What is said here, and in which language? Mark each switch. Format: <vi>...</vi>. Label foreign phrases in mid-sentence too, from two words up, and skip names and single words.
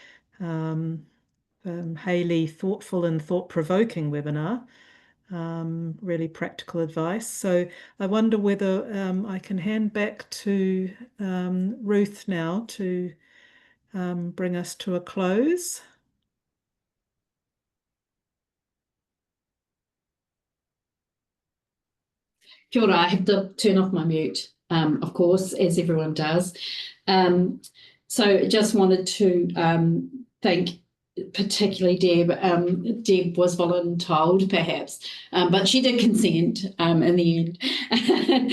<en>Hayley, thoughtful and thought-provoking webinar. Really practical advice. So I wonder whether I can hand back to Ruth now to bring us to a close.</en> <mi>Kia ora,</mi> <en>I have to turn off my mute, of course, as everyone does. So just wanted to thank particularly Deb. Deb was voluntold, perhaps, but she did consent in the end.</en>